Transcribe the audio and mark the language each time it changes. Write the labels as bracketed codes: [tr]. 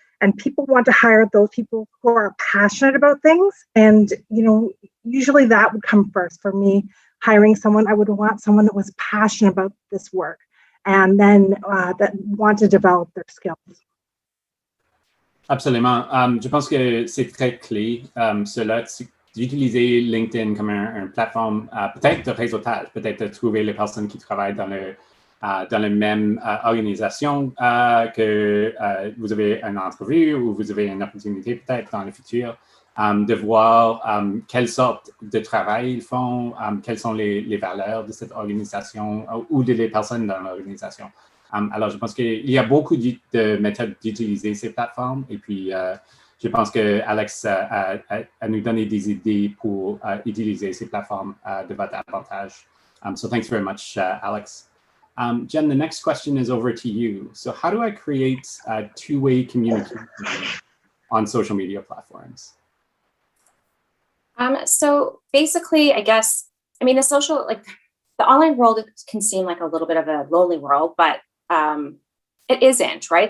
[en] And people want to hire those people who are passionate about things. And, you know, usually that would come first for me. Hiring someone, I would want someone that was passionate about this work, and then that want to develop their skills. [fr] Absolument. Je pense que c'est très clé, cela, d'utiliser LinkedIn comme une plateforme peut-être de réseautage, peut-être de trouver les personnes qui travaillent dans la même organisation que vous avez une entrevue ou vous avez une opportunité peut-être dans le futur, de voir quelle sorte de travail ils font, quelles sont les valeurs de cette organisation ou des personnes dans l'organisation. Alors, je pense qu'il y a beaucoup de méthodes d'utiliser ces plateformes, et puis je pense que Alex a nous donné des idées pour utiliser ces plateformes de votre avantage. [en] So thanks very much, Alex. Jen, the next question is over to you. So how do I create two-way communication on social media platforms? So basically, I guess, I mean, the online world can seem like a little bit of a lonely world, but it isn't, right?